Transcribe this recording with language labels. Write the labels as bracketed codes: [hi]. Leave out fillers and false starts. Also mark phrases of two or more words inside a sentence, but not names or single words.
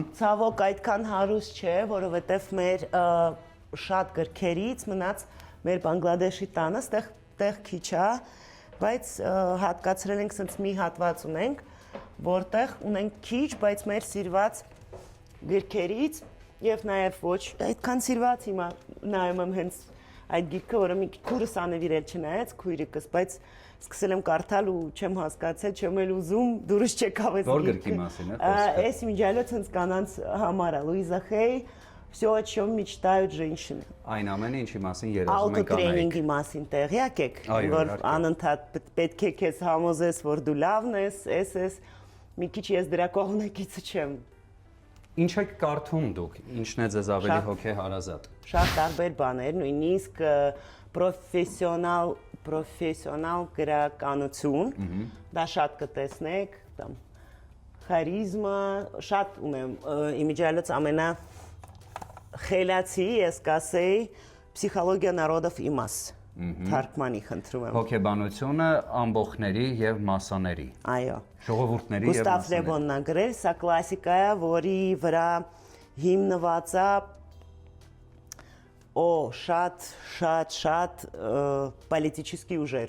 [hy] Ցավոք այդքան հարուստ չէ, որովհետև մեր շատ գրքերից մնաց մեր Բանգլադեշի տանը, ստեղ քիչ է, բայց հատկացրել ենք սենց մի հատված ունենք, որտեղ ունենք քիչ, բայց մեր սիրված գրքերից եւ նաեւ ոչ այդքան սիրված հիմա նայում եմ հենց այդ գիրքը, որը մի քուրս անևիրել չնայեց քույրիկս, բայց սկսել եմ կարդալ ու չեմ հասկացել, չեմ էլ ուզում, դուրս չեկավ այս գիրքը։ Որ գրքի մասին է խոսքը։ Այս միջալոց հենց կանանց համար է Լուիզա Հեյ, [ru] Всё, о чем мечтают женщины։ [hy] Այն ամենը ինչի մասին երազում են կանայք։ Աուտոտրեյնինգի մասին տեղյակ եք, որ անընդհատ պետք է քեզ համոզես, որ դու լավն ես, մի քիչ ես դրա կողմնակիցը չեմ։ Ինչ եք կարդում դուք, ինչն է ձեզ ավելի հոգեհարազատ։ Շատ տարբեր բաներ, նույնիսկ պրոֆեսիոնալ գրականություն, դա շատ կտեսնեք, там խարիզմա, շատ ունեմ, իմիջիալոց ամենա խելացի, ես կասեի, [ru] Психология народов и масс, [hy] թարգմանի խնդրում եմ։ Հոգեբանությունը ամբողջների եւ մասաների։ Այո։ Ժողովուրդների եւ Գուստավ մասաների։ Լեբոնն է գրել, սա կլասիկա է, որի վրա հիմնված է շատ պոլիտический ուժեր։